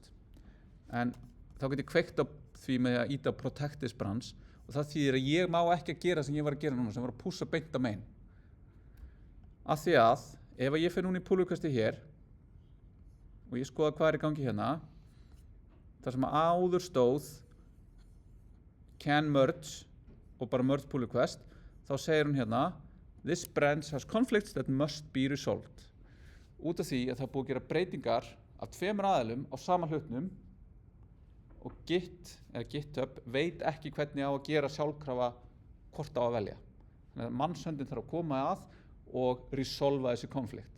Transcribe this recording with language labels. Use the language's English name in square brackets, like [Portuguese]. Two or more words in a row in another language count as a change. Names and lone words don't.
[Icelandic] En þá get ég kveikt á því með að íta á [English] protected branch [Icelandic] og það þýðir að ég má ekki að gera sem ég var að gera núna, sem var að pussa beint á main. Af því að ef ég fer núna í [English] pull requesti [Icelandic] hér og ég skoða hvað er í gangi hérna, þar sem áður stóð [English] can merge [Icelandic] og bara [English] merge pull request, [Icelandic] þá segir hún hérna [English] this branch has conflicts that must be resolved. [Icelandic] Út af því að það er búið að gera breytingar af 2 aðilum á sama hlutnum og GitHub veit ekki hvernig á að gera sjálfkrafa hvort á að velja. Þannig að mannshöndin þarf að koma að og resolva þessi konflikt.